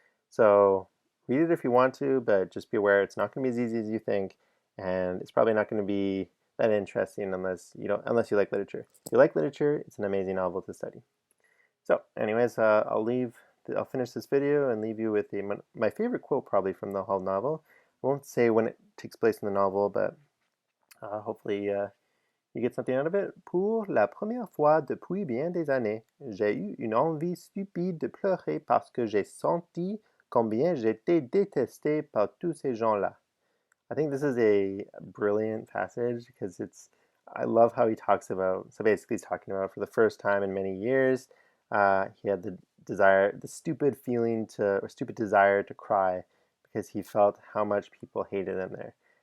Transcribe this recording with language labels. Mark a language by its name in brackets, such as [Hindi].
[English] So read it if you want to, but just be aware it's not going to be as easy as you think, and it's probably not going to be that interesting unless you like literature. If you like literature, it's an amazing novel to study. So, anyways, I'll finish this video and leave you with my favorite quote probably from the whole novel. I won't say when it takes place in the novel, but hopefully you get something out of it. [French] Pour la première fois depuis bien des années, j'ai eu une envie stupide de pleurer parce que j'ai senti combien j'étais détesté par tous ces gens-là. [English] I think this is a brilliant passage because I love how he talks about, so basically he's talking about for the first time in many years, he had the stupid feeling or stupid desire to cry because he felt how much people hated him there.